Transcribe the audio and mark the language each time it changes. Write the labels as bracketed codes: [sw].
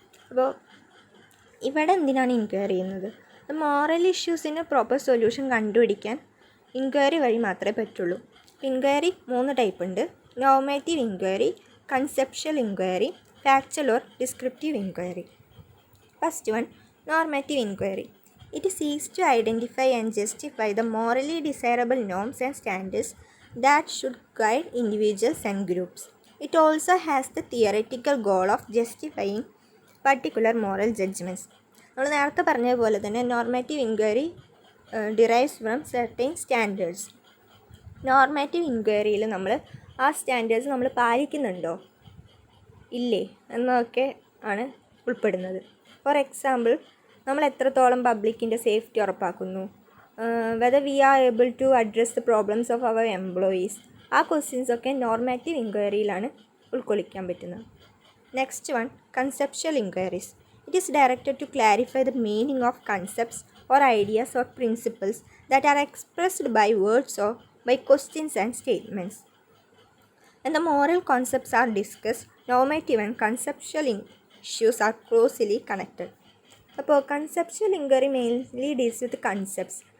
[ml] അപ്പോൾ ഇവിടെ എന്തിനാണ് ഇൻക്വയറി ചെയ്യുന്നത്? മോറൽ ഇഷ്യൂസിന് പ്രോപ്പർ സൊല്യൂഷൻ കണ്ടുപിടിക്കാൻ ഇൻക്വയറി വഴി മാത്രമേ പറ്റുള്ളൂ. ഇൻക്വയറി 3 ടൈപ്പ് ഉണ്ട്: normative inquiry, conceptual inquiry, factual or descriptive inquiry. [en] First one, normative inquiry. It seeks to identify and justify the morally desirable norms and standards that should guide individuals and groups. It also has the theoretical goal of justifying particular moral judgments. [ml] നമ്മൾ നേരത്തെ പറഞ്ഞതുപോലെ തന്നെ [en] Normative inquiry derives from certain standards. [ml] Normative ഇൻക്വയറിയിൽ നമ്മൾ ആ standards നമ്മൾ പാലിക്കുന്നുണ്ടോ ഇല്ലേ എന്നൊക്കെ ആണ് ഉൾപ്പെടുന്നത്. [en] for example, [ml] നമ്മൾ എത്രത്തോളം പബ്ലിക്കിൻ്റെ സേഫ്റ്റി ഉറപ്പാക്കുന്നു, [en] Whether we are able to address the problems of our employees. [ml] ആ ക്വസ്റ്റ്യൻസൊക്കെ നോർമാറ്റീവ് ഇൻക്വയറിയിലാണ് ഉൾക്കൊള്ളിക്കാൻ പറ്റുന്നത്. [en] Next one, conceptual inquiries. It is directed to clarify the meaning of concepts or ideas or principles that are expressed by words or by questions and statements. And the moral concepts are discussed. Normative and conceptual issues are closely connected. അപ്പോൾ conceptual inquiry mainly deals with concepts.